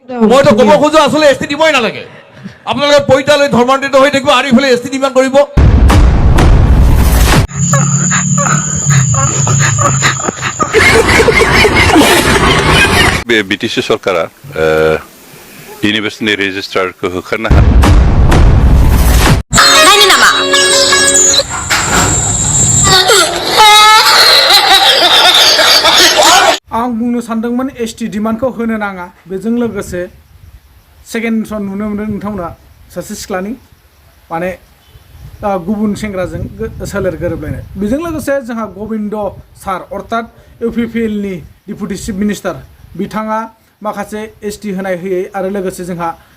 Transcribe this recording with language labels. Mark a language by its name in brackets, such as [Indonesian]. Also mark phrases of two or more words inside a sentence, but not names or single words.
[Assamese] মইতো ক'ব খোজো আসলে এছটি দিবই নালাগে আপোনালোকে পইতালৈ ধৰ্মান্তৰিত হৈ থাকিব আৰু ইফালে এছটি ডিমাণ্ড কৰিব [Bodo] BTC सरकारा इउनिभार्सिटिनि रेजिस्ट्रारखौ होखारनो आं बुंनो सानदोंमोन एसटी डिमान्डखौ होनो नाङा बेजों लोगोसे [English] second son [Bodo] नुनो मोनदों नोंथांमोना सासे सिख्लानि माने गुबुन सेंग्राजों सोलेर गोरोबलायनाय बेजों लोगोसे जोंहा गबिन्द सार अर्थात इउपिपिएलनि [English] deputy chief minister [Bodo] बिथाङा माखासे एसटी होनाय होयै आरो लोगोसे जोंहा